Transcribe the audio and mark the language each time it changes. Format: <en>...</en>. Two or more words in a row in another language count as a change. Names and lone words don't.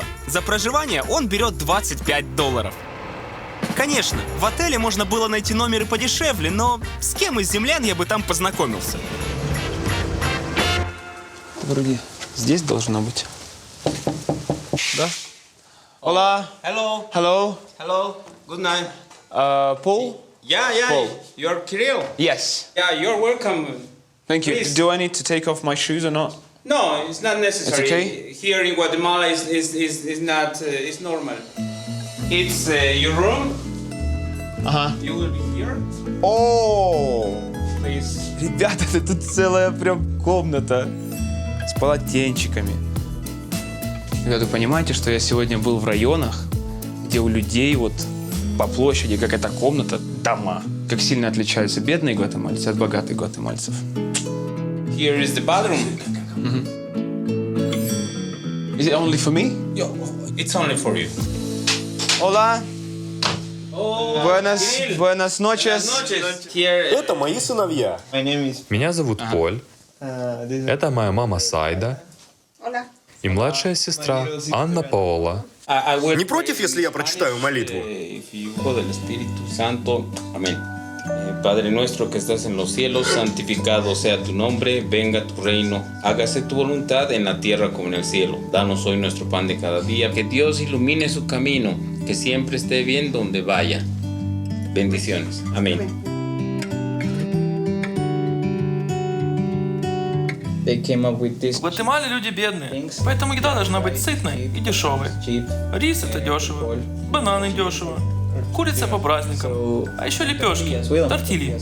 <ru>За проживание он берет $25. Конечно, в отеле можно было найти номеры подешевле, но с кем из землян я бы там познакомился? Вроде здесь должно быть. Да?</ru> <es>Hola.</es> <en>Hello. Hello. Hello. Good night. Paul? Yeah. Paul. You're Kirill. Yes. Yeah, you're welcome. Thank you. Please. Do I need to take off my shoes or not? No, it's not necessary. It's okay? Here in Guatemala is not it's normal. It's your room.</en> <ru>Ага.</ru> <en>You will be here. О, Please.</en> <ru>ребята, тут целая прям комната с полотенчиками. Ребята, вы понимаете, что я сегодня был в районах, где у людей вот по площади, как эта комната, дома. Как сильно отличаются бедные гватемальцы от богатых гватемальцев.</ru> <en>Here is the bathroom. Is it only for me? Yeah, it's only for you.</en> <es>Hola. Oh, Buenas noches.</es> <en>Here.</en> <ru>Это мои сыновья. Меня зовут Поль. Это моя мама Сайда. И младшая сестра Анна Паола. Не против, если я прочитаю молитву?</ru> <es>Padre nuestro que estás en los cielos, santificado sea tu nombre, venga tu reino, hágase tu voluntad en la tierra como en el cielo. Danos hoy nuestro pan de cada día, que Dios ilumine su camino, que siempre esté bien donde vaya. Bendiciones. Amén.</es> <ru>В Гватемале люди бедные, поэтому еда должна быть сытной и дешевой. Рис это дешево, бананы дешево, курица по праздникам, а еще лепешки, тортильи.</ru>